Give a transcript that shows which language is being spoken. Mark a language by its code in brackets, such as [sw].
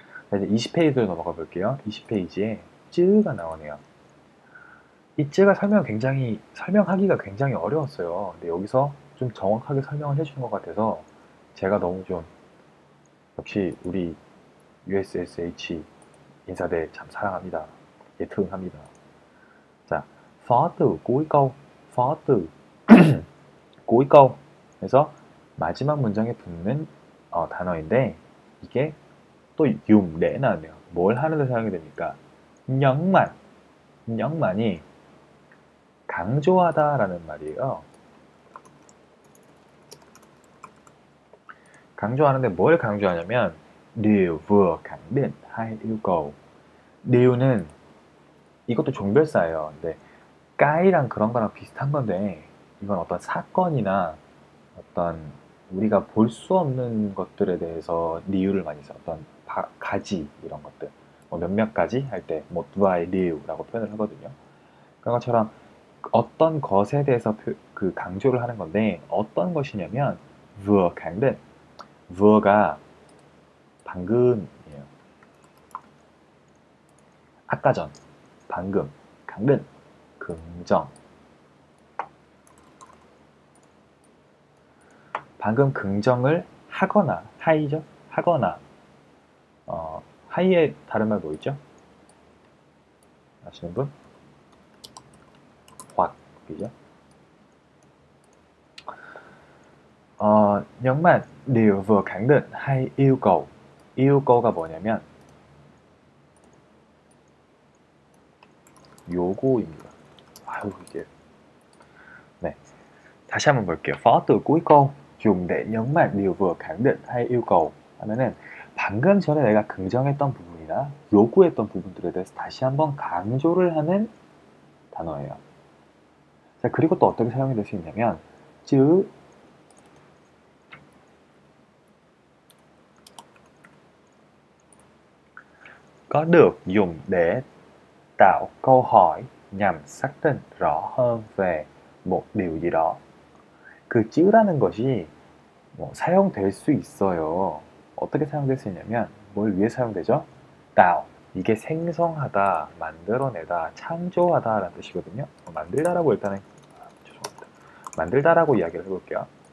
[ko] 자, 이제 20페이지로 넘어가 볼게요. 20페이지에 쯔가 나오네요. 이 쯔가 설명하기가 굉장히 어려웠어요. 근데 여기서 좀 정확하게 설명을 해주는 것 같아서 제가 너무 좀 역시 우리 USSH 인사대 참 사랑합니다. 예특합니다. 자, [vi] phó từ cuối câu, phó từ cuối câu [ko] 그래서 마지막 문장에 붙는 단어인데 이게 또 [vi] dùng để [ko] 나왔네요. 뭘 하는데 사용이 됩니까? nhấn mạnh 이 강조하다라는 말이에요. 강조하는데 뭘 강조하냐면 [vi] điều vừa khẳng định hay yêu cầu. [ko] điều 는 이것도 종별사예요. 근데 까이랑 그런 거랑 비슷한 건데 이건 어떤 사건이나 어떤 우리가 볼 수 없는 것들에 대해서 리유를 많이 써요. 어떤 가지 이런 것들 뭐 몇몇 가지 할 때 뭐 두아의 리유라고 표현을 하거든요. 그런 것처럼 어떤 것에 대해서 그 강조를 하는 건데 어떤 것이냐면 [vi] vừa khẳng định [ko] vu어가 방금이에요. 아까 전 방금 khẳng định 긍정 방금 긍정을 하거나 하이죠. 하거나 하이의 다른 말 뭐 있죠? 아시는 분? hoặc 이죠. [vi] nhấn mạnh điều vừa khẳng định hay yêu cầu. [ko] yêu cầu 가 뭐냐면 요구입니다. 아유 이게 네 다시 한번 볼게요. [vi] phó từ cuối câu dùng để nhấn mạnh điều vừa khẳng định hay yêu cầu [ko] 하면은 방금 전에 내가 긍정했던 부분이나 요구했던 부분들에 대해서 다시 한번 강조를 하는 단어예요. 자, 그리고 또 어떻게 사용이 될 수 있냐면 [vi] chứ có được dùng để tạo câu hỏi nhằm xác định rõ hơn về một điều gì đó. [ko] 그 찌라는 것이 사용될 수 있어요. 어떻게 사용될 수 있냐면 뭘 위해 사용되죠? tạo 이게 생성하다, 만들어내다, 창조하다 라는 뜻이거든요. 만들다라고 일단은 죄송합니다. 만들다라고 이야기를 해볼게요.